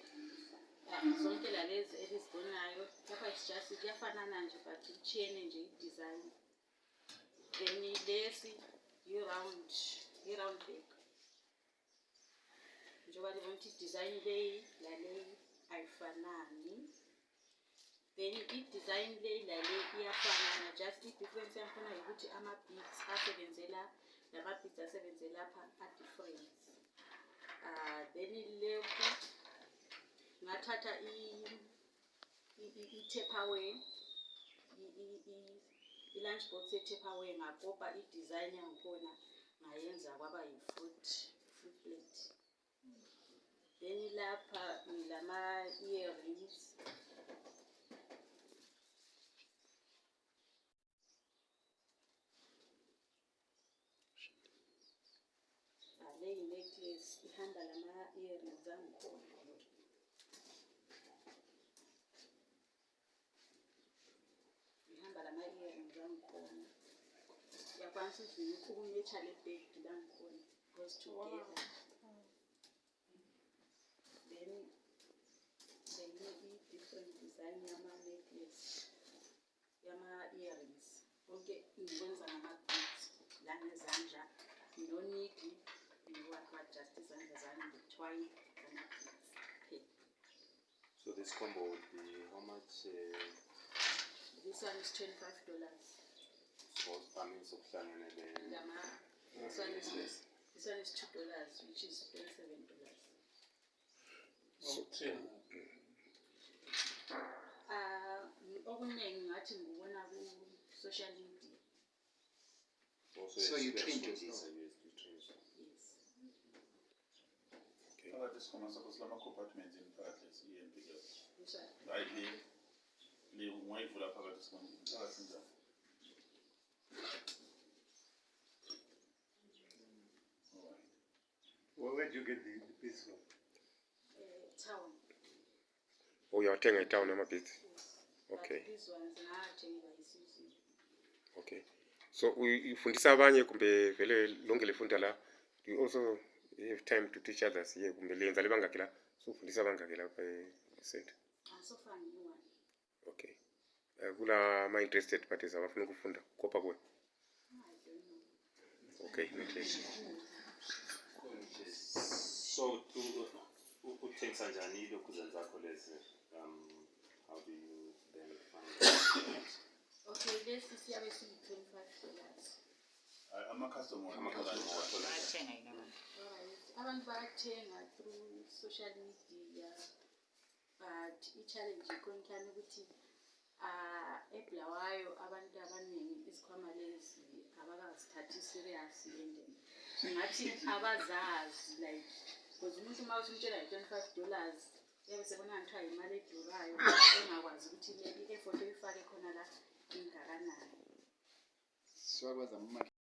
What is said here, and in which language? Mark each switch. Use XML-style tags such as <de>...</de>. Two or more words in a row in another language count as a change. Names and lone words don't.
<nd>Zonke lalezi elizibonayo lapha just kuyafanana nje but kuchiyene nje i-design. Then lesi i-</nd> <en>round bag.</en> <nd>Njengoba libona ukuthi i-design leyi laleyi ayifanani. Then i-design leyi laleyi iyafanana, just i-difference yakhona ukuthi ama-beads asebenzela lama-beads asebenzela lapha a-different.</nd> <en>Then left</en> <nd>ngathatha i-takeaway, i-</nd> <en>lunch box</en> <nd>ye-takeaway, ngakopa i-design yakhona ngayenza kwaba yi-fruit plate. Then lapha ngilama-earrings. Le yi-necklace ihamba lama-earrings angikhona. Ihamba lama-earrings angikhona. Uyakwanisa ukuthi ukumetha le bag la ngikhona</nd> <en>goes together.</en> <nd>Then i-different design yama-necklace, yama-earrings. Konke ngikwenza ngama-beads la ngezandla.</nd> <en>No needle, what just</en> <nd>izandla zami ngithwale ngama-beads.</nd> <en>So this combo would be how much? This one is $25. So I mean, so This one is $2, which is $27.</en> <nd>Okuningi ngathi ngibona ku-</nd> <en>social media. So you trained yourself? Yes. Okay. This comes across some compartments in practice. This one. Right here. Well, where did you get the piece from? Town. Oh, you are taking it down, beads. Yes. Okay. But these ones</en> <nd>ngiyathenga isizini.</nd> <en>Okay.</en> <nd>So ufundisa abanye kumbe vele lonke lefunda la.</nd> <en>Do you also have time to teach others? Yeah,</en> <nd>kumbe lenza lebangaki la. So ufundisa abangaki la center.</nd> <en>So far no one.</en> <nd>Okay. Kula ma</nd> <en>interested parties</en> <nd>abafuna ukufunda kopa kuwe.</nd> <en>I don't know. Okay, okay.</en> <nd>So uthenga kanjani lokhu zakho lezi?</nd> <en>How do you then find it? Okay, this is here $25. I'm a customer. Alright.</en> <nd>Abantu bayathenga</nd> <en>through social media,</en> <nd>but i-challenge ikhona ukuthi eBulawayo abantu abaningi isikhwama lezi abakazithathi</nd> <en>serious and</en> <nd>ngathi abazazi</nd> <en>like because</en> <nd>umuntu uma usumtshela $25 yabe sebona ngithiwa imali edurayo engakwazi ukuthi le i-effort oyifake khona la ingakanani.</nd> <en>So I was a</en>